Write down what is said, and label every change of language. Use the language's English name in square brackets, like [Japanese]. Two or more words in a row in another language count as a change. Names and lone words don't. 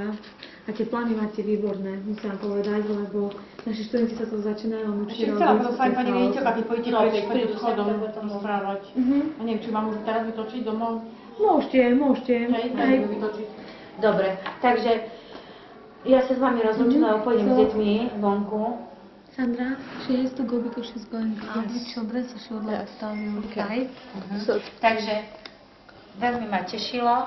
[Slovak] A tie plány máte výborné, musím vám povedať, lebo naši študenti sa to začínajú učiť. Ešte chcela som sa aj pani riaditeľka, keď pôjdete pred odchodom rozprávať. A neviem, či mám už teraz vytočiť domov? Môžete. Hej, tak vytočiť. Dobre, takže ja sa s vami rozlúčim, lebo pôjdem s deťmi vonku. [English] Sandra, she has to go because she's going out with children, so she would like to tell you bye. [Slovak] Takže veľmi ma tešilo.